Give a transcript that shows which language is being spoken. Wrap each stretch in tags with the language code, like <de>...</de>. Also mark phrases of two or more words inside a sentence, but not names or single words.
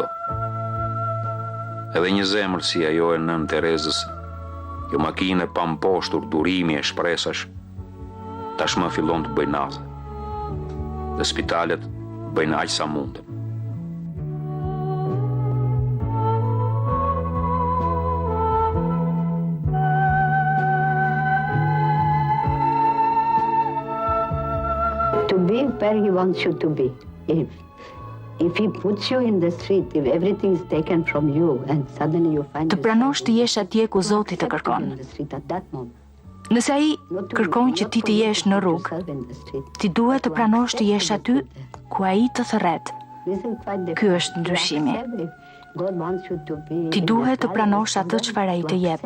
<sq>Edhe një zemër si ajo e nën Terezës, kjo makinë e pamposhtur durimi e shpresash, tashmë fillon të bëjnë natë, dhe spitalet bëjnë aq sa mundën.</sq> <en>To be where he wants you to be. If he puts you in the street, if everything is taken from you and suddenly you find</en> <sq>Të pranosh të jesh atje ku Zoti të kërkon. Nëse ai kërkon që ti të jesh në rrugë, ti duhet të pranosh të jesh aty ku ai të thërret. Ky është ndryshimi. Ti duhet të pranosh atë çfarë ai të jep.</sq>